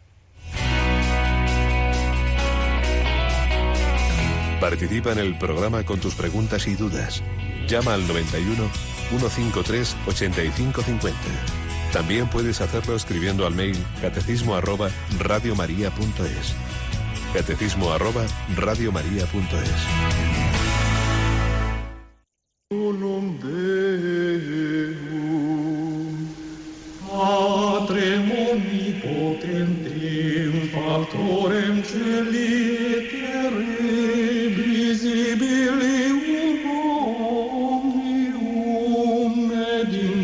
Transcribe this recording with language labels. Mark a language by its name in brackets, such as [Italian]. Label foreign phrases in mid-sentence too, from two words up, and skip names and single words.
[Spanish] Participa en el programa con tus preguntas y dudas. Llama al 91 153 8550. También puedes hacerlo escribiendo al mail catecismo@radiomaria.es. catecismo@radiomaria.es. [Latin] Unum Deum, Patrem omnipotentem, Factorem Celi et terrae, visibilium omnium et